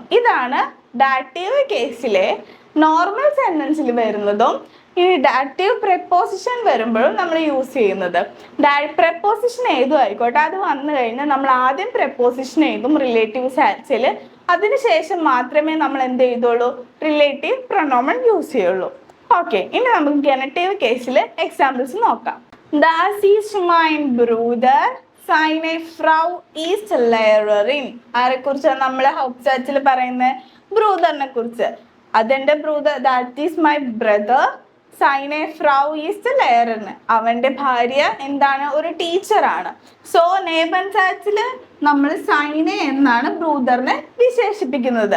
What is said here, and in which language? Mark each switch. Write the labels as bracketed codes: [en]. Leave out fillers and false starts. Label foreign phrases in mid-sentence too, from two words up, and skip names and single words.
[ml] ഇതാണ് [en] dative case normal sentence [ml] വരുന്നതും ഈ [en] dative preposition [ml] വരുമ്പോഴും നമ്മൾ യൂസ് ചെയ്യുന്നത്. പ്രപ്പോസിഷൻ ഏതും ആയിക്കോട്ടെ, അത് വന്നു കഴിഞ്ഞാൽ നമ്മൾ ആദ്യം പ്രപ്പോസിഷൻ എഴുതും [de] Relativ Satz. [ml] അതിനുശേഷം മാത്രമേ നമ്മൾ എന്ത് ചെയ്തുള്ളൂ? [de] Relativ Pronomen [ml] യൂസ് ചെയ്യുള്ളൂ. ഓക്കെ, ഇനി നമുക്ക് [en] genitive case examples [ml] നോക്കാം. [de] Das ist mein Bruder. Seine Frau ist Lehrerin. [ml] ആരെക്കുറിച്ചാണ് നമ്മൾ ഹൗപ്സാച്ചിൽ പറയുന്നത്? ബ്രൂദറിനെ കുറിച്ച്. അതെന്റെ ബ്രൂദർ, [en] that is my brother. [de] Seine Frau ist Lehrerin. [ml] അവന്റെ ഭാര്യ എന്താണ്? ഒരു ടീച്ചറാണ്. സോ [de] Neben Satz [ml] നമ്മൾ സൈനെ എന്നാണ് ബ്രൂദറിനെ വിശേഷിപ്പിക്കുന്നത്.